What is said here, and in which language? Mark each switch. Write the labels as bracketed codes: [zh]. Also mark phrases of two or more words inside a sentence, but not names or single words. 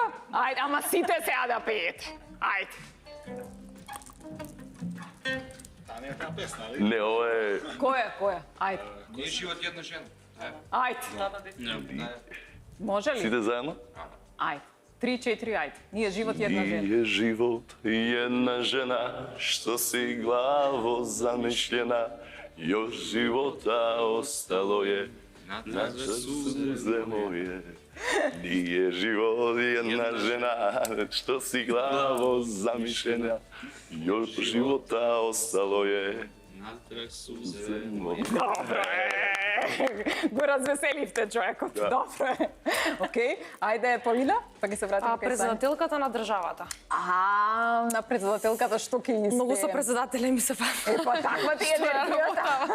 [mk] Ајде, ама сите сега да пеете. Ајде. Таа не е таа песна, али? Не, ова е... Која? Ајде. Ние живот една жена. Ајде. Може ли? Сите заедно? Ајде. 3-4, ајде. Ние живот една жена. [sr] Nije život jedna žena što si glavo zamišljena, još života ostalo je na suze moje. Nije život jedna žena što si glavo zamišljena, još života ostalo je Натраг сузе. moje. [mk] Добро е. Го развеселивте човекот. Добро е. Океј, ајде Полина, па ги се вратиме кај Сања. Председателката на државата. На председателката што ќе испее? Многу со председателе ми се пада. Па таква ти е енергијата.